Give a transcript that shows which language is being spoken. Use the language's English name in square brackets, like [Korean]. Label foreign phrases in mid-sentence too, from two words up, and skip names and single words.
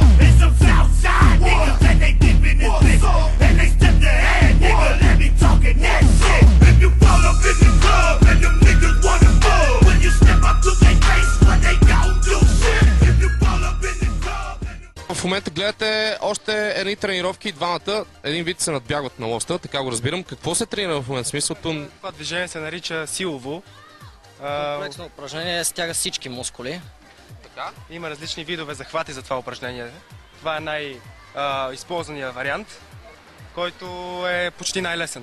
[English] It's some south side niggas and they deep in this bitch. And they step their hand, nigga, let me talking that shit. If you fall up in the club and them niggas wanna move. When you step up to their face, what they gon' do? Shit. If you fall up in the club and [Bulgarian] В момента гледате още едни тренировки, двамата, един вид се надбягват на лоста, така го разбирам. Какво се тренира в момента? Смисълто... Това движение се нарича силово. Комплексно упражнение стяга всички мускули. Така? Има различни видове захвати за това упражнение. Това е най-използвания вариант, който е почти най-лесен.